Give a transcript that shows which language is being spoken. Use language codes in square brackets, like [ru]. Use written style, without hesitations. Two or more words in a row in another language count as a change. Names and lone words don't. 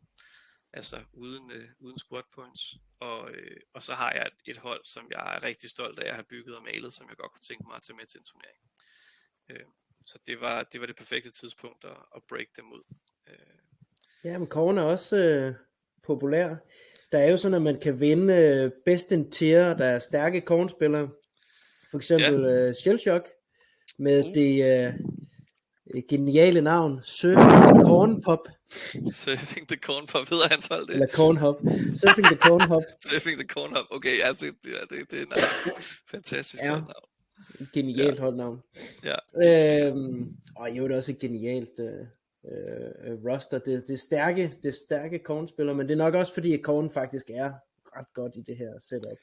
[da] Altså uden squad points. Og så har jeg et hold, som jeg er rigtig stolt af at have bygget og malet, som jeg godt kunne tænke mig at tage med til en turnering. Så det var det perfekte tidspunkt at break dem ud. Ja, men Khorne er også populær. Der er jo sådan, at man kan vinde [en] best in tier, [da] der er stærke Khorne-spillere. For eksempel Shellshock med det geniale navn Surfing the Corn Pop. Surfing the Corn Pop, hedder hans hold det? Eller Corn Hop. Surfing the Corn Hop. Surfing the Corn Hop, okay, altså det er en fantastisk navn. Genialt holdnavn. Ja. Og jo, det er også et genialt roster. Det er stærke Khorne-spillere, men det er nok også fordi, at Khorne faktisk er ret godt i det her setup.